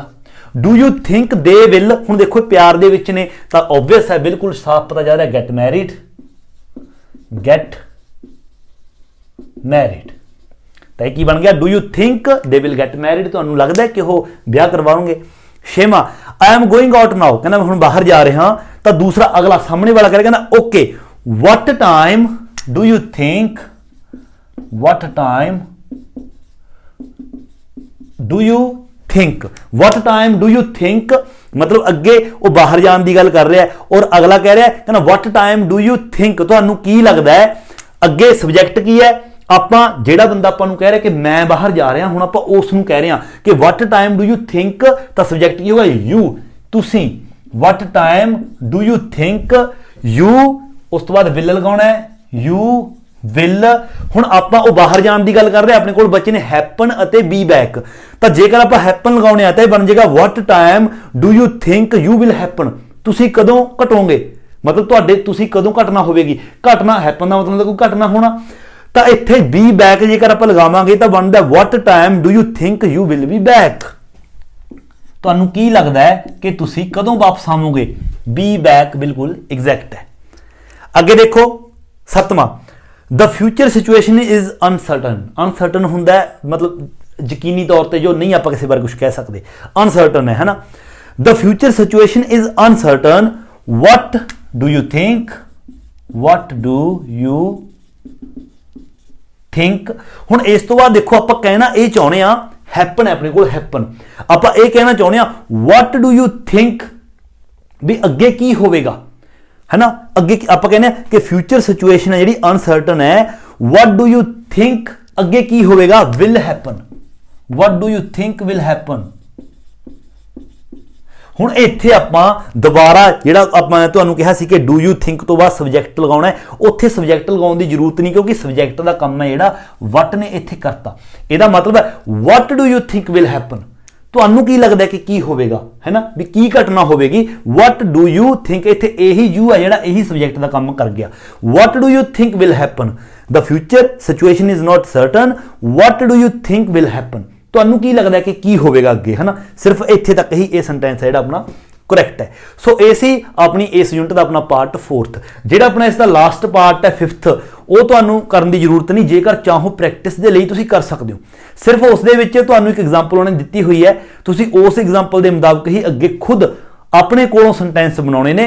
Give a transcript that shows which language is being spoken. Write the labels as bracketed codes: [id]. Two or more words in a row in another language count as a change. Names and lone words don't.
[en] do you think they will, [pa] ਹੁਣ ਦੇਖੋ ਪਿਆਰ ਦੇ ਵਿੱਚ ਨੇ ਤਾਂ ਆਬਵੀਅਸ ਹੈ, ਬਿਲਕੁਲ ਸਾਫ਼ ਪਤਾ ਜਾ ਰਿਹਾ [en] get married [pa] ਤਾਂ ਇਹ ਕੀ ਬਣ ਗਿਆ? [en] do you think they will get married, [pa] ਤੁਹਾਨੂੰ ਲੱਗਦਾ ਕਿ ਉਹ ਵਿਆਹ ਕਰਵਾਉਣਗੇ। ਛੇਵਾਂ [en] I am going out now, [pa] ਕਹਿੰਦਾ ਮੈਂ ਹੁਣ ਬਾਹਰ ਜਾ ਰਿਹਾ। ਤਾਂ ਦੂਸਰਾ ਅਗਲਾ ਸਾਹਮਣੇ ਵਾਲਾ ਕਹਿੰਦਾ ਓਕੇ [en] what time do you think what time do you think [pa] ਮਤਲਬ ਅੱਗੇ ਉਹ ਬਾਹਰ ਜਾਣ ਦੀ ਗੱਲ ਕਰ ਰਿਹਾ ਔਰ ਅਗਲਾ ਕਹਿ ਰਿਹਾ ਕਹਿੰਦਾ [en] what time do you think [pa] ਤੁਹਾਨੂੰ ਕੀ ਲੱਗਦਾ ਹੈ। ਅੱਗੇ ਸਬਜੈਕਟ ਕੀ ਹੈ, ਆਪਾਂ ਜਿਹੜਾ ਬੰਦਾ ਆਪਾਂ ਨੂੰ ਕਹਿ ਰਿਹਾ ਕਿ ਮੈਂ ਬਾਹਰ ਜਾ ਰਿਹਾ, ਹੁਣ ਆਪਾਂ ਉਸ ਨੂੰ ਕਹਿ ਰਹੇ ਹਾਂ ਕਿ [en] what time do you think, [pa] ਤਾਂ ਸਬਜੈਕਟ ਕੀ ਹੋਗਾ you, ਤੁਸੀਂ। [en] what time do you think you, [pa] ਉਸ ਤੋਂ ਬਾਅਦ will ਲਗਾਉਣਾ ਹੈ [en] you will। [pa] ਹੁਣ ਆਪਾਂ ਉਹ ਬਾਹਰ ਜਾਣ ਦੀ ਗੱਲ ਕਰ ਰਹੇ, ਆਪਣੇ ਕੋਲ ਬੱਚੇ ਨੇ happen ਅਤੇ [en] be back, [pa] ਤਾਂ ਜੇਕਰ ਆਪਾਂ happen ਲਗਾਉਣੇ ਆ ਤਾਂ ਇਹ ਬਣ ਜਾਏਗਾ [en] what time do you think you will happen, [pa] ਤੁਸੀਂ ਕਦੋਂ ਘਟੋਗੇ, ਮਤਲਬ ਤੁਸੀਂ ਕਦੋਂ ਘਟਨਾ ਹੋਵੇਗੀ। ਘਟਨਾ happen ਦਾ ਮਤਲਬ ਕੋਈ ਘਟਨਾ ਹੋਣਾ, ਤਾਂ ਇੱਥੇ [en] be back [pa] ਜੇਕਰ ਆਪਾਂ ਲਗਾਵਾਂਗੇ ਤਾਂ ਬਣਦਾ [en] what time do you think you will be back, [pa] ਤੁਹਾਨੂੰ ਕੀ ਲੱਗਦਾ ਹੈ ਕਿ ਤੁਸੀਂ ਕਦੋਂ ਵਾਪਸ ਆਵੋਗੇ। [en] be back [pa] ਬਿਲਕੁਲ ਐਗਜ਼ੈਕਟ ਹੈ। ਅੱਗੇ ਦੇਖੋ ਸੱਤਵਾਂ [en] the future situation is uncertain [pa] ਹੁੰਦਾ ਹੈ ਮਤਲਬ ਯਕੀਨੀ ਤੌਰ ਤੇ ਜੋ ਨਹੀਂ ਆਪਾਂ ਕਿਸੇ ਬਾਰੇ ਕੁਝ ਕਹਿ ਸਕਦੇ, uncertain ਹੈ ਨਾ। [en] the future situation is uncertain, what do you think [pa] ਹੁਣ ਇਸ ਤੋਂ ਬਾਅਦ ਦੇਖੋ ਆਪਾਂ ਕਹਿਣਾ ਇਹ ਚਾਹੁੰਦੇ ਆ happen ਹੈ ਆਪਣੇ ਕੋਲ happen, ਆਪਾਂ ਇਹ ਕਹਿਣਾ ਚਾਹੁੰਦੇ ਆ [en] what do you think [pa] ਵੀ ਅੱਗੇ ਕੀ ਹੋਵੇਗਾ, ਹੈ ਨਾ। ਅੱਗੇ ਆਪਾਂ ਕਹਿੰਦੇ ਆ ਕਿ [en] future situation [pa] ਹੈ ਜਿਹੜੀ ਅਨਸਰਟਨ ਹੈ। [en] what do you think [pa] ਅੱਗੇ ਕੀ ਹੋਵੇਗਾ, [en] will happen. what do you think will happen? [pa] ਹੁਣ ਇੱਥੇ ਆਪਾਂ ਦੁਬਾਰਾ ਜਿਹੜਾ ਆਪਾਂ ਤੁਹਾਨੂੰ ਕਿਹਾ ਸੀ ਕਿ [en] do you think [pa] ਤੋਂ ਬਾਅਦ ਸਬਜੈਕਟ ਲਗਾਉਣਾ ਹੈ, ਉੱਥੇ ਸਬਜੈਕਟ ਲਗਾਉਣ ਦੀ ਜ਼ਰੂਰਤ ਨਹੀਂ, ਕਿਉਂਕਿ ਸਬਜੈਕਟ ਦਾ ਕੰਮ ਹੈ ਜਿਹੜਾ ਵਟ ਨੇ ਇੱਥੇ ਕਰਤਾ। ਇਹਦਾ ਮਤਲਬ ਹੈ [en] what do you think will happen? [pa] ਤੁਹਾਨੂੰ ਕੀ ਲੱਗਦਾ ਕਿ ਕੀ ਹੋਵੇਗਾ, ਹੈ ਨਾ, ਵੀ ਕੀ ਘਟਨਾ ਹੋਵੇਗੀ। [en] what do you think, [pa] ਇੱਥੇ ਇਹੀ ਯੂ ਹੈ ਜਿਹੜਾ ਇਹੀ ਸਬਜੈਕਟ ਦਾ ਕੰਮ ਕਰ ਗਿਆ। [en] what do you think will happen? the future situation is not certain, what do you think will happen? [pa] ਤੁਹਾਨੂੰ ਕੀ ਲੱਗਦਾ ਕਿ ਕੀ ਹੋਵੇਗਾ ਅੱਗੇ, ਹੈ ਨਾ। ਸਿਰਫ ਇੱਥੇ ਤੱਕ ਹੀ ਇਹ ਸੈਂਟੈਂਸ ਹੈ ਜਿਹੜਾ ਆਪਣਾ ਕਰੈਕਟ ਹੈ। ਸੋ ਇਹ ਸੀ ਆਪਣੀ ਇਸ ਯੂਨਿਟ ਦਾ ਆਪਣਾ ਪਾਰਟ 4th। ਜਿਹੜਾ ਆਪਣਾ ਇਸ ਦਾ [en] last part [pa] ਹੈ 5th, ਉਹ ਤੁਹਾਨੂੰ ਕਰਨ ਦੀ ਜ਼ਰੂਰਤ ਨਹੀਂ, ਜੇਕਰ ਚਾਹੋ ਪ੍ਰੈਕਟਿਸ ਦੇ ਲਈ ਤੁਸੀਂ ਕਰ ਸਕਦੇ ਹੋ। ਸਿਰਫ ਉਸ ਦੇ ਵਿੱਚ ਤੁਹਾਨੂੰ ਇੱਕ ਐਗਜ਼ਾਮਪਲ ਉਹਨੇ ਦਿੱਤੀ ਹੋਈ ਹੈ, ਤੁਸੀਂ ਉਸ ਐਗਜ਼ਾਮਪਲ ਦੇ ਮੁਤਾਬਕ ਹੀ ਅੱਗੇ ਖੁਦ ਆਪਣੇ ਕੋਲੋਂ ਸੈਂਟੈਂਸ ਬਣਾਉਣੇ ਨੇ।